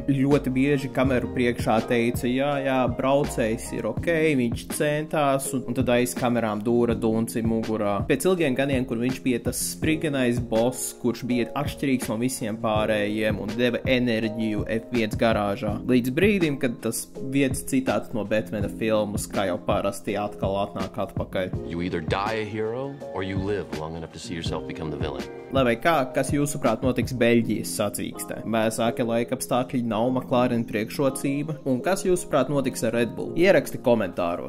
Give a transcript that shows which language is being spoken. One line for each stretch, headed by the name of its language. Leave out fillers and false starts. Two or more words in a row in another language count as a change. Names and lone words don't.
Latvian: Ļoti bieži kameru priekšā teica, jā, braucējs ir ok, viņš centās, un tad aiz kamerām dūra dunci mugurā. Pēc ilgiem gadiem, kur viņš bija tas spriganais boss, kurš bija atšķirīgs no visiem pārējiem un deva enerģiju F1 garāžā. Līdz brīdim, kad tas viens citāts no Batmana filmas, kā jau parasti atkal atnāk atpakaļ.
English: You either die a hero, or you live long enough to see yourself become the villain.
Latvian: Lai vai kā, kas jūsuprāt notiks Beļģijas sacīkstē? Vēsākie laikapstākļi nav McLaren priekšrocība, un kas jūsuprāt notiks ar Red Bull? Ieraksti komentāros.